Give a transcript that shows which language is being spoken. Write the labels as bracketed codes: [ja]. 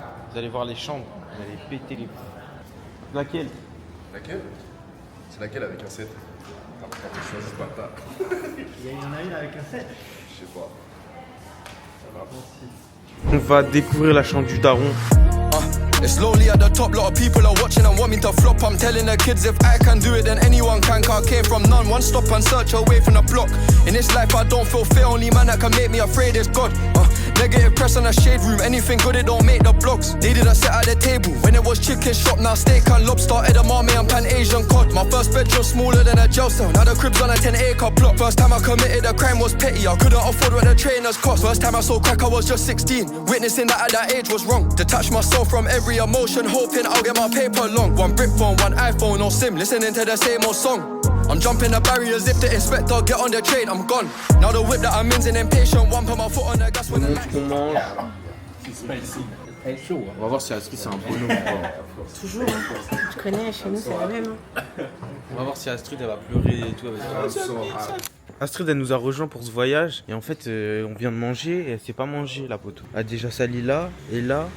[fr] Vous allez voir les chambres. Vous allez péter les plombs. Laquelle? Laquelle? C'est laquelle avec un 7? Ah, je choisis pas ta. Il y en a une avec un 7. Je sais pas. On va découvrir la chambre du daron. [en] It's lonely at the top, lot of people are watching and want me to flop. I'm telling the kids if I can do it, then anyone can. Car I came from none, one stop and search away from the block. In this life I don't feel fear, only man that can make me afraid is God. Negative press on the shade room, anything good it don't make the blocks. They didn't sit at the table, when it was chicken shop, now steak and lobster, edamame and pan Asian cod. My first bedroom smaller than a jail cell, now the crib's on a 10-acre plot. First time I committed a crime was petty, I couldn't afford what the trainers cost. First time I saw crack I was just 16, witnessing that at that age was wrong. Detach myself from every emotion, hoping I'll get my paper long. One brick phone, one iPhone, no SIM, listening to the same old song. I'm jumping the barriers if the inspector get on the train, I'm gone. Now the whip that I'm in's an impatient one, put my foot on the gas when the lights [fr] On mange. On va voir si Astrid c'est un bonhomme ou pas. Toujours, hein. Tu connais, chez nous c'est la même. Hein. On va voir si Astrid elle va pleurer et tout avec Astrid, elle nous a rejoint pour ce voyage. Et en fait, on vient de manger et elle sait pas manger, la poteau. Elle a déjà sali là et là.